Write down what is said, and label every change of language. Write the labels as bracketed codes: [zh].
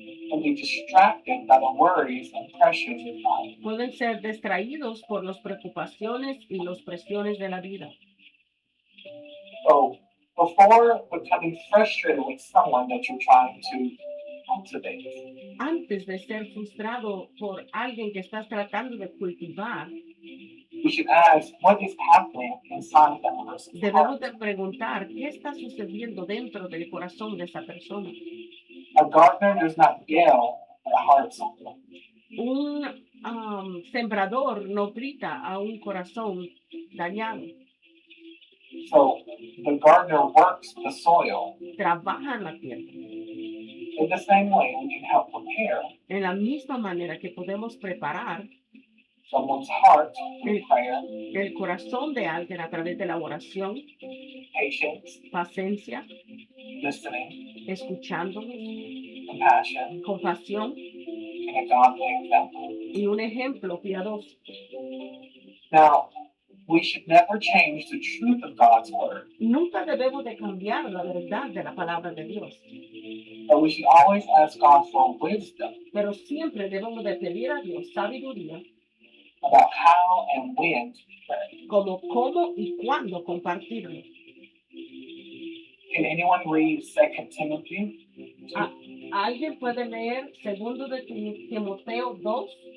[en] can be distracted by the worries and pressures of life. [es] pueden ser distraídos por las preocupaciones y las presiones de la vida. [en] So, before becoming frustrated with someone that you're trying to cultivate, [es] Antes de ser frustrado por alguien que estás tratando de cultivar, [en] we should ask what is happening inside that person's [es] debemos [en] heart. [es] de preguntar qué está sucediendo dentro del corazón de esa persona. [en] A gardener does not yell at a heart something. [es] Un sembrador no grita a un corazón dañado, [en] So the gardener works the soil. [es] trabaja en la tierra. [en] In the same way, we can help prepare [es] En la misma manera que podemos preparar [en] someone's heart through prayer, [es] el corazón de alguien a través de la oración, [en] patience, [es] paciencia, [en] listening, [es] escuchándonos, [en] compassion, [es] compasión [en] and a godly example. [es] y un ejemplo piadoso. [en] Now, we should never change the truth of God's word, [es] Nunca debemos de cambiar la verdad de la palabra de Dios, [en] but we should always ask God for wisdom [es] pero siempre debemos de pedir a Dios sabiduría [en] about how and when to pray. [es] como cómo y cuándo compartirlo. [en] Can anyone read 2 Timothy [es] Ah, ¿Alguien puede leer segundo de Timoteo 2,